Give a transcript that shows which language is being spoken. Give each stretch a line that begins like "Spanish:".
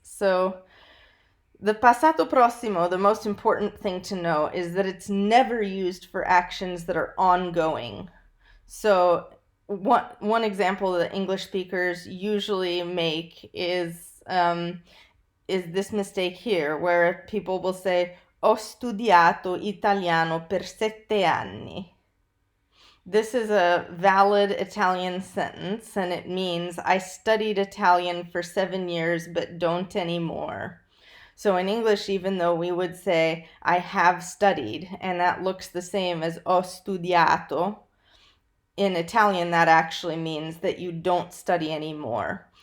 English: So the passato prossimo, the most important thing to know is that it's never used for actions that are ongoing. So one example that English speakers usually make is this mistake here, where people will say,
Italian: Ho studiato italiano per 7 anni.
English: This is a valid Italian sentence, and it means I studied Italian for 7 years but don't anymore. So in English, even though we would say I have studied, and that looks the same as ho studiato, in Italian that actually means that you don't study anymore.